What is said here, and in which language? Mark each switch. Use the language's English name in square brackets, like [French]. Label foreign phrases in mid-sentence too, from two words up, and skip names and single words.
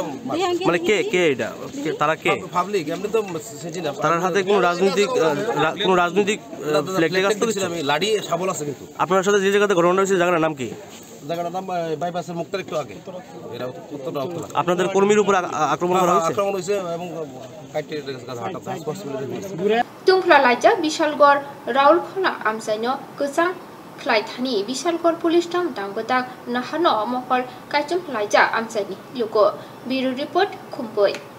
[Bangla] মানে কে এটা তারা কে পাবলিক এমনি তো তার হাতে কোনো রাজনৈতিক আমি লাঠি ছাবল আছে কিন্তু আপনার সাথে যে জায়গাতে ঘটনা হয়েছে জায়গাটার নাম কি জায়গাটার নাম বাইপাসের মুখটার একটু আগে এটা উত্তর রাউতখোলা আপনাদের কর্মীর উপর আক্রমণ হয়েছে এবং [Kok Borok] Tungkla Laija Bishalgor Raulkhola Amsaino Kusang Klaithani Bishalgor [English] Police Town [Kok Borok] Dangodak Nahano Mokol Kachum Laija Amsani Lugo [English] Bureau Report [Kok Borok] Khumpui